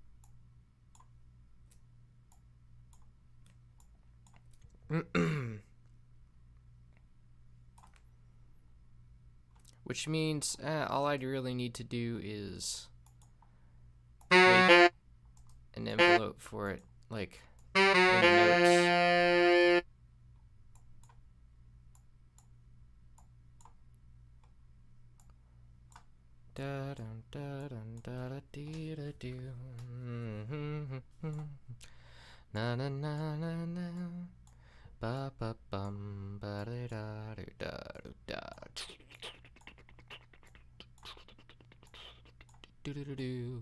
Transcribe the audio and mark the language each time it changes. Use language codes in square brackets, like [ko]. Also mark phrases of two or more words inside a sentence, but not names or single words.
[en] Which means all I really need to do is make an envelope for it, like in the notes. Da dum da dum da da dee da do. Na na na na na. Ba ba bum ba da da do da do da. Do do do do.